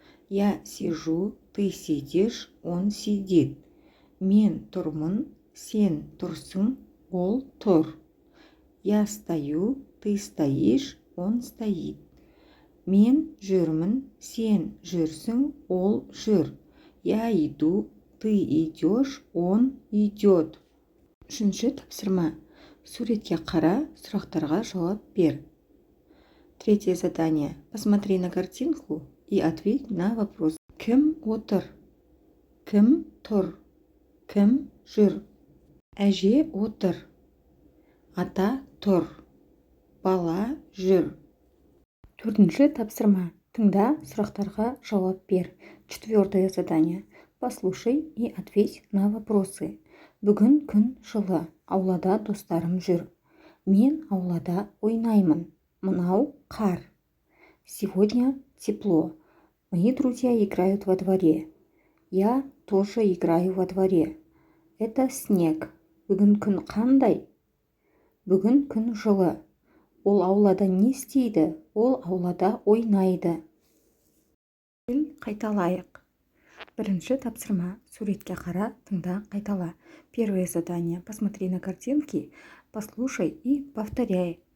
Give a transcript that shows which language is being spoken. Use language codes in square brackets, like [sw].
[ru] Я сижу, ты сидишь, он сидит. [kk] Мен тұрмын, сен тұрсың, ол тұр. [ru] Я стою, ты стоишь, он стоит. [kk] Мен жүрмін, сен жүрсің, ол жүр. [ru] Я иду, ты идешь, он идет. [kk] Үшінші тапсырма. Суретке қара, сұрақтарға жауап бер. [ru] Третье задание. Посмотри на картинку и ответь на вопрос. [kk] Кім отыр? Кім тұр? Кім жүр? Әже отыр. Ата тұр. Бала жүр. Төртінші тапсырма. Тыңда, сұрақтарға жауап бер. Четвертое задание. Послушай и ответь на вопросы. Бүгін күн жылы, аулада достарым жүр. Мен аулада ойнаймын. Мынау қар. [ru] Сегодня тепло. Мои друзья играют во дворе. Я тоже играю во дворе. Это снег. [kk] Бүгін күн қандай? Бүгін күн жылы. Ол аулада не істейді? Ол аулада ойнайды. Қайталайық. Бірінші тапсырма. Суретке қара, тыңда, қайтала. [ru] Первое задание. Посмотри на картинки, послушай и повторяй.